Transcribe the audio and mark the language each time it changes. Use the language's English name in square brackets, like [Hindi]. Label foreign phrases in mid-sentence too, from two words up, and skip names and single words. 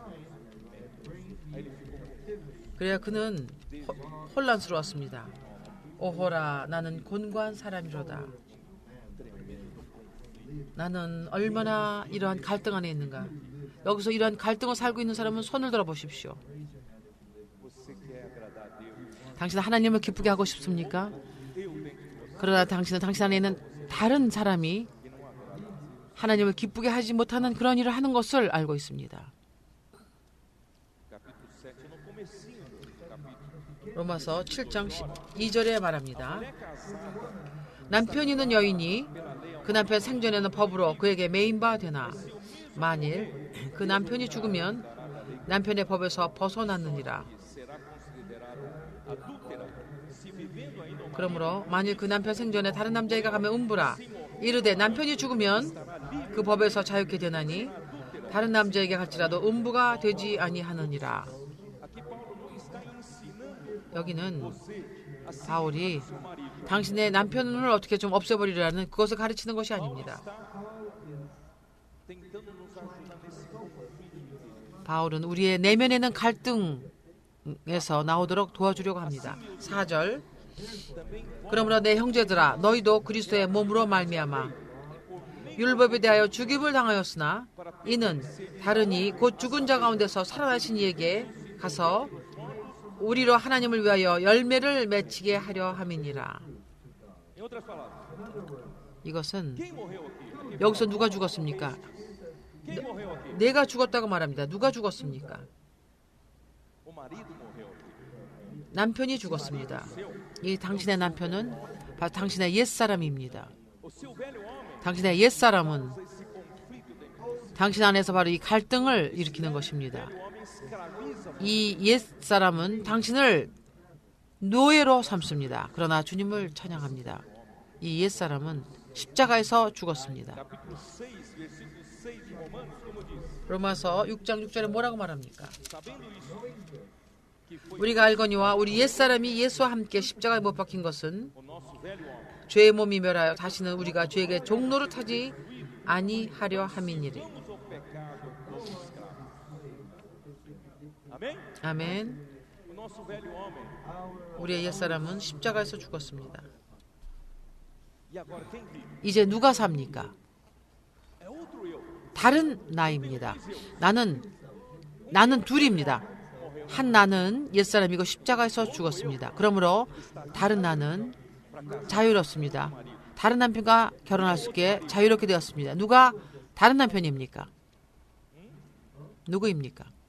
[Korean] 그래야 그는 혼란스러웠습니다. 오호라 나는 곤고한 사람이로다. 나는 얼마나 이러한 갈등 안에 있는가. 여기서 이러한 갈등을 살고 있는 사람은 손을 들어 보십시오. [Portuguese] você quer agradar a Deus. [Korean] 당신은 하나님을 기쁘게 하고 싶습니까? 그러나 당신은 당신 안에 있는 다른 사람이 하나님을 기쁘게 하지 못하는 그런 일을 하는 것을 알고 있습니다. [Portuguese] Capítulo 7, no comecinho do capítulo. [Korean] 로마서 7장 2절에 말합니다. 남편 있는 여인이 그 남편 생전에는 법으로 그에게 매인 바 되나 만일 그 남편이 죽으면 남편의 법에서 벗어났느니라. [Portuguese] Será considerada adúltera se vivendo ainda uma [Korean] 그러므로 만일 그 남편 생전에 다른 남자에게 가면 음부라. 이르되 남편이 죽으면 그 법에서 자유케 되나니 다른 남자에게 갈지라도 음부가 되지 아니하느니라. 여기는 바울이 당신의 남편을 어떻게 좀 없애버리라는 그것을 가르치는 것이 아닙니다. [Portuguese] tentando nos ajudar nesse conflito. [Korean] 바울은 우리의 내면에는 갈등에서 나오도록 도와주려고 합니다. 4절 그러므로 내 형제들아 너희도 그리스도의 몸으로 말미암아 율법에 대하여 죽임을 당하였으나 이는 다른이 곧 죽은 자 가운데서 살아나신 이에게 가서 우리로 하나님을 위하여 열매를 맺히게 하려 함이니라. [Portuguese] Em outras palavras, [Korean] 이것은 [Portuguese] quem morreu aqui? [Korean] 여기서 누가 죽었습니까? [Portuguese] Quem morreu aqui? [Korean] 내가 죽었다고 말합니다. 누가 죽었습니까? [Portuguese] O marido morreu aqui. [Korean] 남편이 죽었습니다. 이 당신의 남편은 바로 당신의 옛사람입니다. [Portuguese] O seu velho homem, [Korean] 당신의 옛사람은 [Portuguese] esse conflito dentro. [Korean] 당신 안에서 바로 이 갈등을 일으키는 것입니다. [Portuguese] O homem escraviza [Korean] 이 옛사람은 당신을 노예로 삼습니다. 그러나 주님을 찬양합니다. 이 옛사람은 십자가에서 죽었습니다. [Portuguese] capítulo 6, versículo 6 de Romanos, como diz, [Korean] 로마서 6장 6절에 뭐라고 말합니까? [Portuguese] sabendo isso, que foi [Korean] 우리가 알거니와 우리 옛사람이 예수와 함께 십자가에 못 박힌 것은 [Portuguese] o nosso velho homem, [Korean] 죄의 몸이 멸하여 다시는 우리가 죄에게 종로를 타지 아니하려 함이니라. [Portuguese] vamos ao pecado como escravos. Amém? [Korean] 아멘. [Portuguese] O nosso velho homem. [Korean] 우리의 옛사람은 십자가에서 죽었습니다. [Portuguese] E agora quem vive? [Korean] 이제 누가 삽니까? [Portuguese] É outro eu. [Korean] 다른 나입니다. 나는 둘입니다. 한 나는 옛사람이고 십자가에서 죽었습니다. 그러므로 다른 나는 자유롭습니다. 다른 남편과 결혼할 수 있게 자유롭게 되었습니다. 누가 다른 남편입니까? 누구입니까?